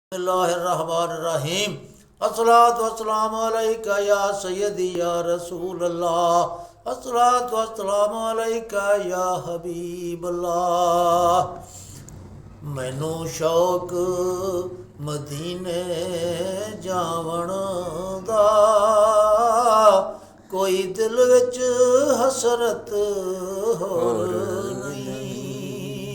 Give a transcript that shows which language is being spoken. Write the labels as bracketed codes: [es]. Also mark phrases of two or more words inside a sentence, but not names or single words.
[ar] بسم الله الرحمن الرحيم. الصلاة والسلام عليك يا سيدي يا رسول الله. الصلاة والسلام عليك يا حبيب الله. [pa] ਮੈਨੂ ਸ਼ੌਕ ਮਦੀਨੇ ਜਾਵਣ ਦਾ, ਕੋਈ ਦਿਲ ਵਿਚ ਹਸਰਤ ਹੋਰ ਨਹੀਂ।